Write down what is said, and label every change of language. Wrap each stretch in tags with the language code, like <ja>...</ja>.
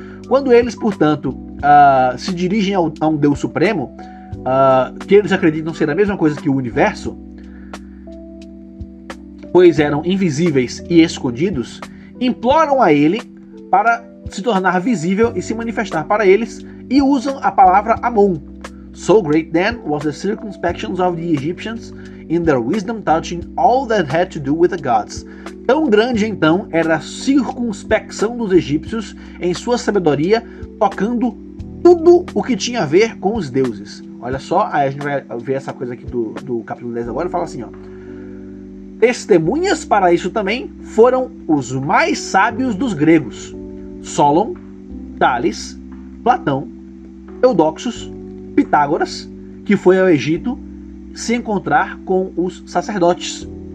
<pt>Quando eles, portanto, se dirigem a um Deus Supremo, que eles acreditam ser a mesma coisa que o universo, pois eram invisíveis e escondidos, imploram a ele para se tornar visível e se manifestar para eles, e usam a palavra Amon.</pt> <en>So great then was the circumspections of the Egyptians in their wisdom touching all that had to do with the gods.</en> <pt>Tão grande então era a circunspecção dos egípcios em sua sabedoria, tocando tudo o que tinha a ver com os deuses. Olha só, aí a gente vai ver essa coisa aqui do capítulo 10 agora, fala assim, ó. Testemunhas para isso também foram os mais sábios dos gregos: Solon, Tales, Platão, Eudoxos, Pitágoras, que foi ao Egito se encontrar com os sacerdotes.</pt>